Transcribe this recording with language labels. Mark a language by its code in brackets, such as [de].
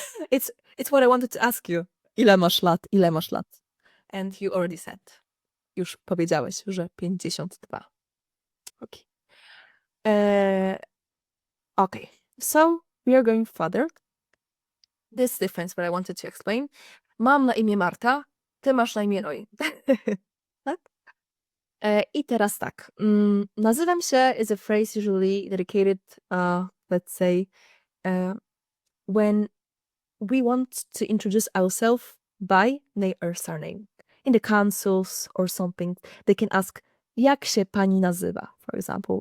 [en] It's what I wanted to ask you. [pl] Ile masz lat? Ile masz lat? [en] And you already said. [pl] Już powiedziałeś, że 52. Okay. [en] Okay. So we are going further. This difference what I wanted to explain. [pl] Mam na imię Marta, ty masz na imię Roy. Tak? I teraz tak. Nazywam się [en] is a phrase usually dedicated, let's say, when we want to introduce ourselves by name or surname. In the councils or something, they can ask, [pl] jak się pani nazywa, [en] for example.